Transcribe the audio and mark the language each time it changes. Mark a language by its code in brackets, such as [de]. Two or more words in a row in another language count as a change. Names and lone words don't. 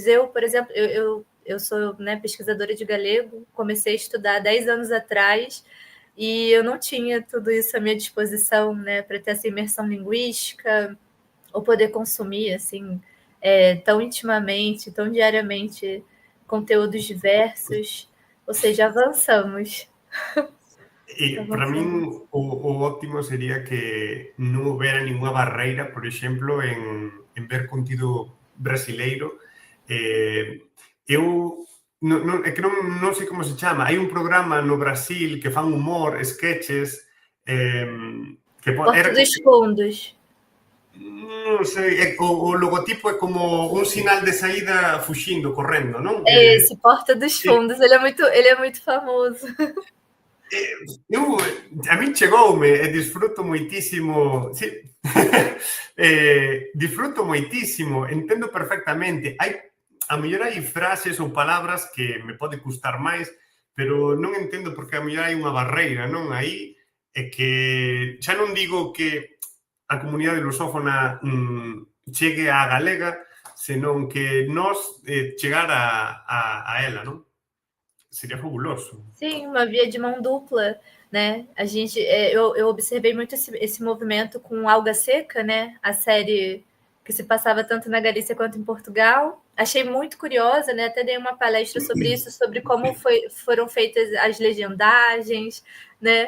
[pt] Eu, por exemplo, eu sou, né, pesquisadora de galego, comecei a estudar há 10 anos atrás e eu não tinha tudo isso à minha disposição, né, para ter essa imersão linguística ou poder consumir assim tão intimamente, tão diariamente conteúdos diversos. Ou seja, avançamos. [gl] E para min o óptimo sería que non houbera ninguna barreira, por exemplo, en ver contido brasileiro. Eu é que non sei como se chama. Hai un programa no Brasil que fan humor, sketches, que Porta era dos Fundos. non sei, o logotipo é como un sinal de saída fuxindo, correndo, non? [pt] É esse, Porta dos Fundos. Ele é muito famoso. [gl] Eu, a min chegoume e disfruto moitísimo, sí, disfruto moitísimo, entendo perfectamente. A mellor hai frases ou palabras que me pode custar máis, pero non entendo porque a mellor hai unha barreira, non? Aí é que xa non digo que a comunidade lusófona chegue á galega, senón que nós chegar a ela, non? Sería fabuloso. [pt] Sim, uma via de mão dupla, né? Eu observei muito esse movimento com Alga Seca, né? A série que se passava tanto na Galícia quanto em Portugal. Achei muito curiosa, né? Até dei uma palestra sobre isso, sobre como foram feitas as legendagens, né?